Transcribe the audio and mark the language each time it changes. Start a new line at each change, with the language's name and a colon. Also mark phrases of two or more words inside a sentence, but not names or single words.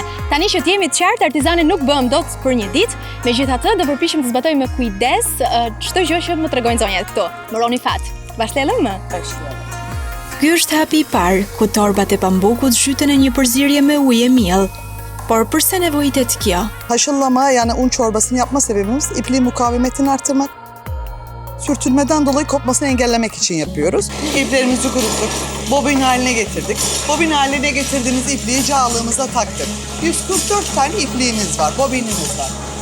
Albanian: Tani që të jemi të qartë, artizane nuk bëhem dot për një ditë, megjithatë do përpiqem të zbatoj me kujdes çdo gjë që më tregojnë zonjat këtu. Moroni fat. Vazhdellojmë? Ky është hapi i parë, ku torbat e pambukut zhyten në një përzierje me ujë e miell. Por pse nevojitet kjo?
Turkish: Haşlama yani un çorbasını yapma sebebimiz ipliğin mukavemetini artırmak. Sürtünmeden dolayı kopmasını engellemek için yapıyoruz. İplerimizi kuruttuk, bobin haline getirdik. Bobin haline getirdiğimiz ipliği cağlığımıza taktık. 144 tane ipliğimiz var, bobinimiz var.